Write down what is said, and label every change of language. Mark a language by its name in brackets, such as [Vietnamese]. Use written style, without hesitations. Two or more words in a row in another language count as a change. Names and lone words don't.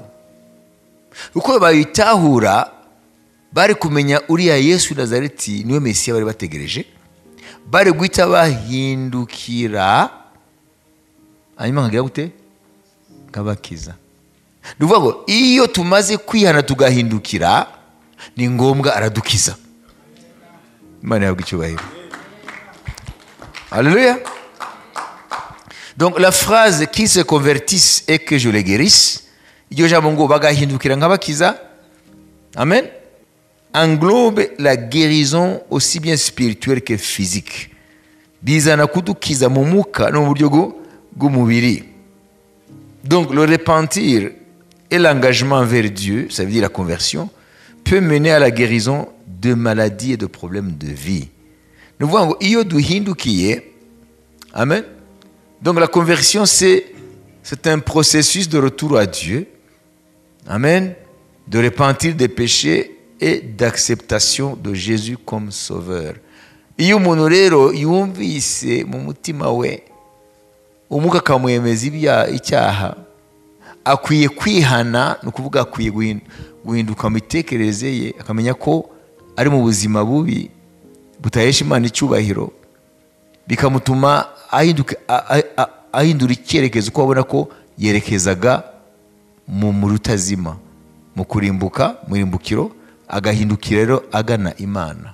[Kinyarwanda] Uko bayitahura bari kumenya uriya Yesu Nazareti niwe Mesiya bari bategereje, bari guhita bahindukira, hanyuma nkagira gute ngabakiza. Nuvuga ngo iyo tumaze kwihana tugahindukira, ni ngombwa aradukiza. Imana yabwa icyubahiro. Alléluia. [French] Donc la phrase qui se convertissent et que je les guérisse, [Kinyarwanda] iryo jambo ngo bagahindukira ngabakiza, [French] amen, englobe la guérison aussi bien spirituelle que physique. [Kinyarwanda] Bizana kudukiza mu mwuka no mu buryo bw'umubiri. [French] Donc le repentir et l'engagement vers Dieu, ça veut dire la conversion, peut mener à la guérison de maladies et de problèmes de vie. Nous voyons [Kinyarwanda] iyo duhindukiye, [French] amen. Donc la conversion c'est un processus de retour à Dieu, amen, de repentir des péchés et d'acceptation de Jésus comme sauveur. [Kinyarwanda] Iyo umuntu rero yumvise mu mutima we umwuka kamwemeza icyaha, akwiye kwihana, no kuvuga akwiye guhinduka mu mitekerereze ye, akamenya ko ari mu buzima bubi butahesha Imana icyubahiro, bikamutuma ahindura icyerekezo, ko abona ko yerekezaga mu rutazima, mu kurimbuka, mu irimbukiro, agahindukira rero agana Imana.